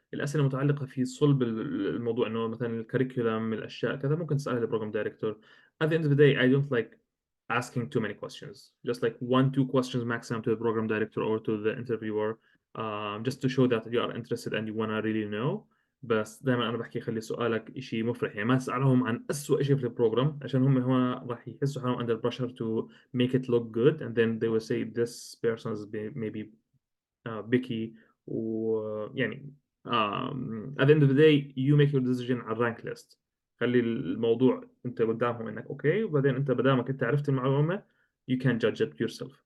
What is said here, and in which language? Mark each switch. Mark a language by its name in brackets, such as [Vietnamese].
[Arabic] الأسئلة المتعلقة في صلب الموضوع، إنه مثلا الكريكولم، الأشياء كذا، ممكن تسألها للبروجرام دايركتور. [English] At the end of the day, I don't like asking too many questions, just like 1-2 questions maximum to the program director or to the interviewer, just to show that you are interested and you want to really know. [Arabic] بس دائما انا بحكي خلي سؤالك شيء مفرح، يعني ما تسألهم عن أسوأ شيء في البروجرام، عشان هم هنا راح يحسوا حالهم [English] under pressure to make it look good, and then they will say this person is maybe picky. [Arabic] ويعني [English] at the end of the day you make your decision [Arabic] على الرانك [English] list. [Arabic] خلي الموضوع انت قدامهم انك اوكي، وبعدين انت بدامك انت عرفت المعلومه [English] you can judge it yourself.